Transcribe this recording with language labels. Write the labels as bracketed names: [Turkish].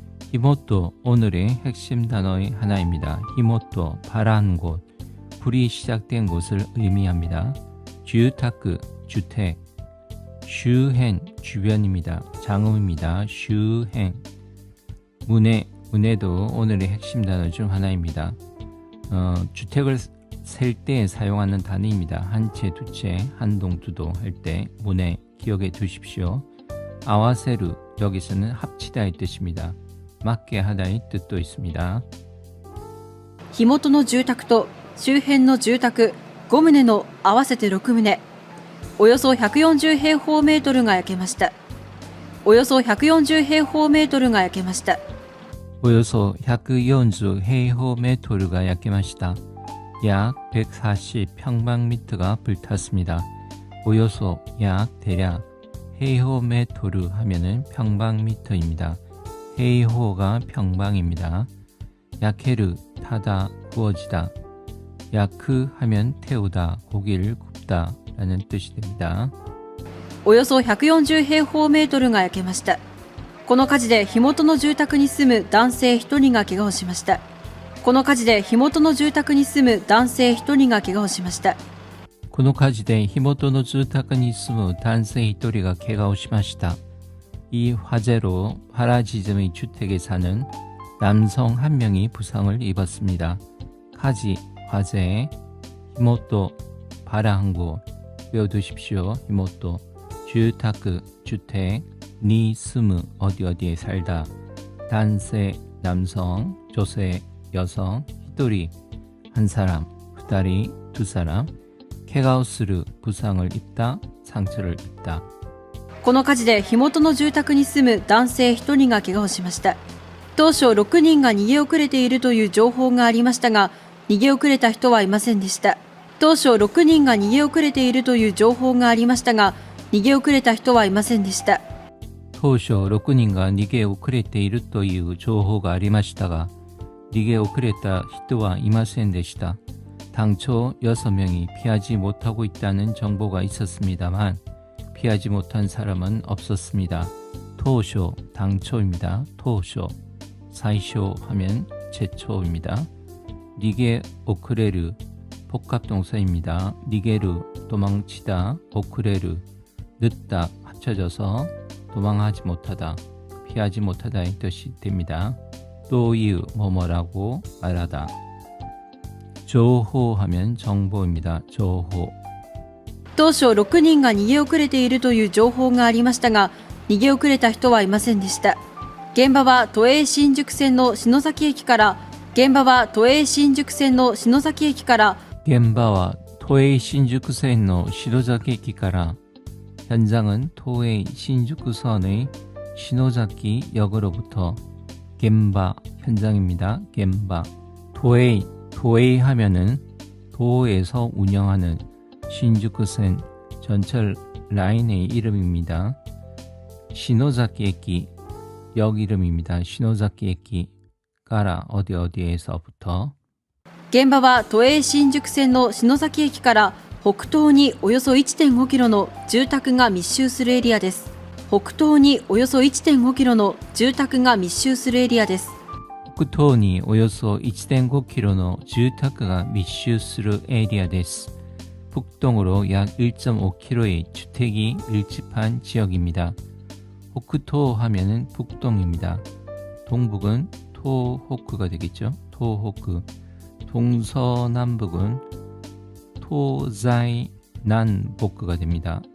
[Korean] 히모토 오늘의 핵심 단어의 하나입니다. 히모토, 발화한 곳, 불이 시작된 곳을 의미합니다. 주타크, 주택, 슈행, 주변입니다. 장음입니다. 슈행. 문해도 오늘의 핵심 단어 중 하나입니다. 주택을 셀 때 사용하는 단어입니다. 한 채, 두 채, 한 동, 두 동 할 때 문해 기억해 두십시오. 아와세루, 여기서는 합치다의 뜻입니다. 맞게 하다의 뜻도 있습니다. [Japanese] 火元の住宅と周辺の住宅5棟の合わせて6棟、およそ140平方メートルが焼けました。およそ140平方メートルが焼けました。 오요소 140 헤이호메토르가焼けました. [Korean] 약 140 평방미터가 불탔습니다. 오요소 약 대략 헤이호메토르 하면은 평방미터입니다. 헤이호가 평방입니다. 야케르 타다 구워지다. 야크 하면 태우다 고기를 굽다 라는 뜻이 됩니다. [Japanese] およそ140平方メートルが焼けました。この火事で火元の住宅に住む男性1人が怪我をしました。この火事で火元の住宅に住む男性1人が怪我をしました。この火事で火元の住宅に住む男性1人が怪我をしました. [Korean] 이 화재로 파라지즘의 주택에 사는 남성 한 명이 부상을 입었습니다. 카지, 화재, 히모토, 발화한 곳 외워두십시오. 히모토, 주타크, 주택, 니 스무, 어디에 살다, 단세, 남성, 조세, 여성, 히토리, 한 사람, 후다리, 두 사람, 케가오스르, 부상을 입다, 상처를 입다. [Japanese] この火事で火元の住宅に住む男性1人が怪我をしました。当初6人が逃げ遅れているという情報がありましたが、逃げ遅れた人はいませんでした。当初6人が逃げ遅れているという情報がありましたが、逃げ遅れた人はいませんでした。当初6人が逃げ遅れているという情報がありましたが、逃げ遅れた人はいませんでした. [Korean] 당초 6명이 피하지 못하고 있다는 정보가 있었습니다만 피하지 못한 사람은 없었습니다. 토쇼, 당초입니다. 토쇼, 사이쇼 하면 최초입니다. 니게 오크레르, 복합동사입니다. 니게르, 도망치다, 오크레르, 늦다, 합쳐져서 도망하지 못하다, 피하지 못하다의 뜻이 됩니다. 또이유, 뭐뭐라고 말하다. 조호하면 정보입니다. 조호. [Japanese] 当初6人が逃げ遅れているという情報がありましたが、逃げ遅れた人はいませんでした。現場は都営新宿線の篠崎駅から、現場は都営新宿線の篠崎駅から、現場は都営新宿線の篠崎駅から [Korean] 현장은 도의 신주쿠선의 신호자키 역으로부터 겐바 현장입니다. 겐바. 도의 하면은 도에서 운영하는 신주쿠센 전철 라인의 이름입니다. 시노자키 에키 역 이름입니다. 시노자키 에키 가라 어디에서부터 [Japanese] 現場は都営新宿線の篠崎駅から北東におよそ 1.5 キロの住宅が密集するエリアです。北東におよそ 1.5 キロの住宅が密集するエリアです。北東に 오요소 [Korean] 1.5km의 주택가 [Japanese] 密集する 에리아です. [Korean] 북동으로 약 1.5km의 주택이 밀집한 지역입니다. 호쿠토 하면은 북동입니다. 동북은 토호쿠가 되겠죠. 토호쿠. 동서남북은 토자이난복구가 됩니다.